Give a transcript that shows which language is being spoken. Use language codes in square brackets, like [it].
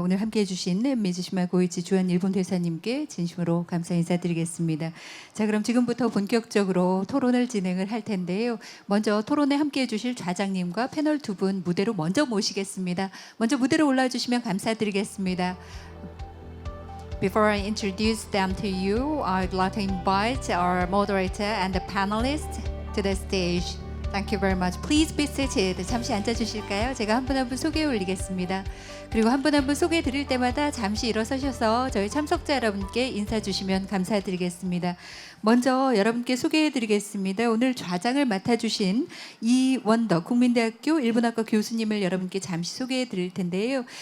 [ko] 오늘 함께 해주신 미즈시마 고이치 주한 일본 대사님께 진심으로 감사 인사드리겠습니다. 자, 그럼 지금부터 본격적으로 토론을 진행을 할 텐데요. 먼저 토론에 함께 해주실 좌장님과 패널 두 분 무대로 먼저 모시겠습니다. 먼저 무대로 올라와 주시면 감사드리겠습니다. [en] Before I introduce them to you, I'd like to invite our moderator and the panelists to the stage. Thank you very much. Please be seated. [ko] 잠시 앉아주실까요? 제가 한 분 한 분 소개해 올리겠습니다. 그리고 한 분 한 분 소개해 드릴 때마다 잠시 일어서셔서 저희 참석자 여러분께 인사 주시면 감사드리겠습니다. 먼저 여러분께 소개해 드리겠습니다. 오늘 좌장을 맡아주신 이원덕 국민대학교 일본학과 교수님을 여러분께 잠시 소개해 드릴 텐데요.